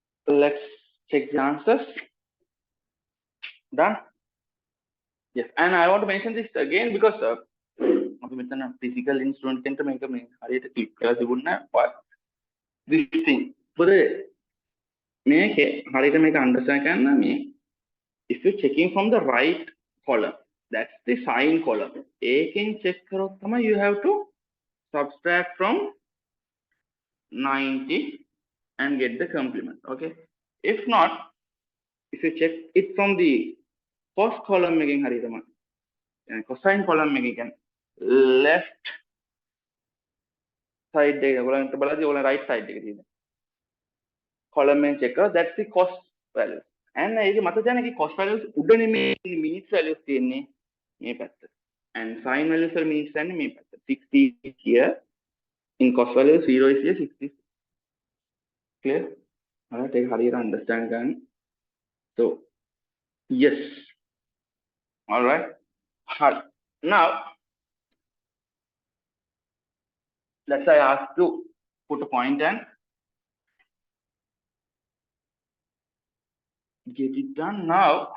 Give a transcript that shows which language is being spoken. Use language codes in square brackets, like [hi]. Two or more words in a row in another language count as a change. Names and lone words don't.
[en] let's check the answers. Done. Yes, and I want to mention this again because [si] අපි මෙතන [en] physical instrument [si] එකට මේක මේ හරියට click කරලා තිබුණා [en] this thing. but [si] මේකේ හරියට මේක understand කරන්න මේ [en] if you're checking from the right column, that's the sine column. [si] ඒකෙන් check කරොත් තමයි [en] you have to subtract from 90 and get the complement. Okay, if not, if you check it from the cos column [si] එකෙන් හරියටම [en] cosine column එකෙන් left side [si] එක ඔයගොල්ලන්ට බලද්දී ඔයගොල්ලන් [en] right side [si] එක තියෙනවා [en] column [si] එකෙන් check කරා [en] that's the cos value and [si] ඒකේ මත දැන [en] ඒකේ cos values [si] උඩනේ මේ [en] minutes values [si] තියෙන්නේ මේ පැත්ත [en] and sine values වල minutes [si] යන්නේ මේ පැත්ත [en] 60 here in cos value 0 is here 60 clear alright [si] ඒක හරියට [en] understand ගන්න so yes alright now let's say I ask to put a point and get it done now.